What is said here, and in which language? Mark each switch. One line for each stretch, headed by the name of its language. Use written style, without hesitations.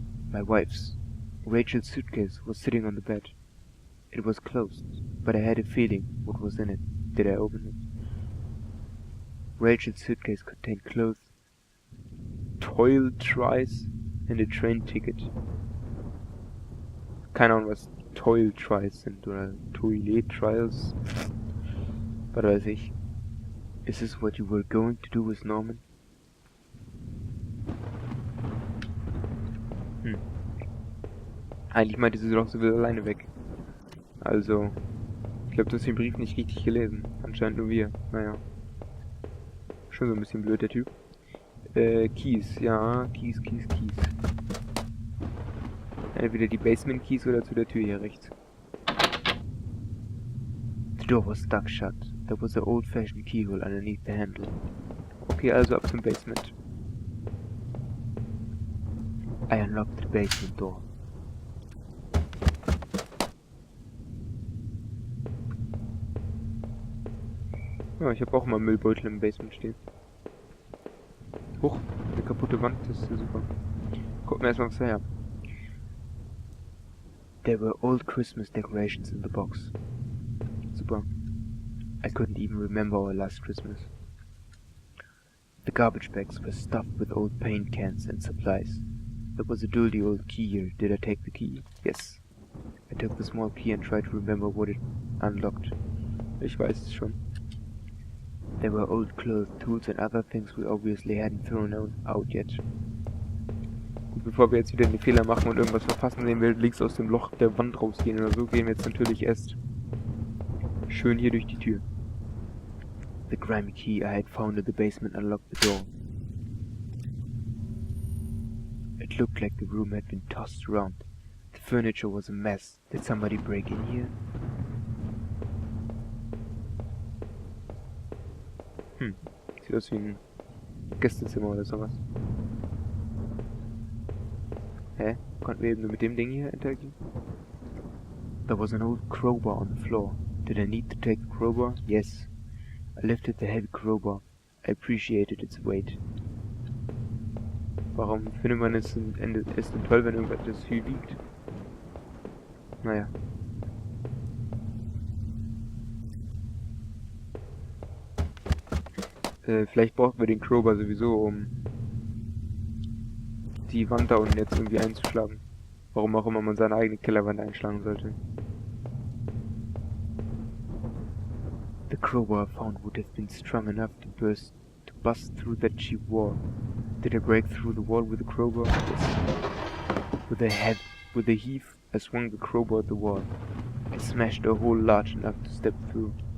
English: My wife's. Rachel's suitcase was sitting on the bed. It was closed, but I had a feeling what was in it. Did I open it? Rachel's suitcase contained clothes, toiletries, and a train ticket.
German: Keine Ahnung, was Toiletries sind oder Toilet-Trials. Was weiß ich.
English: Is this what you were going to do with Norman?
German: Eigentlich meinte sie doch, sie will alleine weg. Also, ich glaube, du hast den Brief nicht richtig gelesen. Anscheinend nur wir. Naja. Schon so ein bisschen blöd, der Typ. Keys. Ja, Keys. Entweder die Basement Keys oder zu der Tür hier rechts.
English: The door was stuck shut. There was an old-fashioned keyhole underneath the handle.
German: Okay, also ab zum Basement.
English: I unlocked the basement door.
German: Ja, ich habe auch mal Müllbeutel im Basement stehen. Huch, eine kaputte Wand, das ist ja super. Gucken wir erstmal, was her.
English: There were old Christmas decorations in the box. Super. I couldn't even remember our last Christmas. The garbage bags were stuffed with old paint cans and supplies. There was a dirty old key here. Did I take the key? Yes. I took the small key and tried to remember what it unlocked.
German: Ich weiß es schon.
English: There were old clothes, tools and other things we obviously hadn't thrown out yet.
German: Gut, bevor wir jetzt wieder den Fehler machen und irgendwas verpassen, sehen wir links aus dem Loch der Wand rausgehen oder so, gehen wir jetzt natürlich erst schön hier durch die Tür.
English: The grimy key I had found in the basement unlocked the door. It looked like the room had been tossed around. The furniture was a mess. Did somebody break in here?
German: Sieht aus wie ein Gästezimmer oder sowas. Hä? Konnten wir eben nur mit dem Ding hier interagieren?
English: There was an old crowbar on the floor. Did I need to take the crowbar? Yes. I lifted the heavy crowbar. I appreciated its weight.
German: Warum findet man es denn toll, wenn irgendwas viel wiegt? Naja. Vielleicht brauchen wir den Crowbar sowieso, um die Wand da unten jetzt irgendwie einzuschlagen. Warum auch immer man seine eigene Kellerwand einschlagen sollte.
English: The crowbar I found would have been strong enough to bust through that cheap wall. Did I break through the wall with the crowbar? Yes. With a heave, I swung the crowbar at the wall. I smashed a hole large enough to step through.